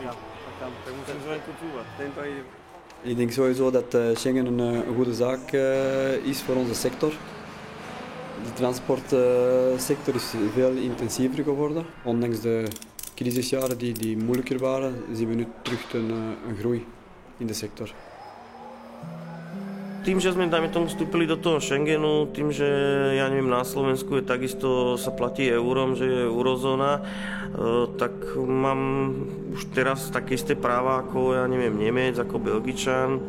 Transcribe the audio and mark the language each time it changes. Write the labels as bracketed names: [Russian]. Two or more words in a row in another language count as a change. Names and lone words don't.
[Dutch] Ik denk sowieso dat Schengen een goede zaak is voor onze sector. De transportsector is veel intensiever geworden. Ondanks de crisisjaren die moeilijker waren, zien we nu terug een groei in de sector. [Slovak] Tým, že sme, dajme tomu, vstúpili do toho Schengenu, tým, že, ja neviem, na Slovensku je takisto sa platí eurom, že je eurozóna, tak mám už teraz také isté práva ako, ja neviem, Nemec, ako Belgičan.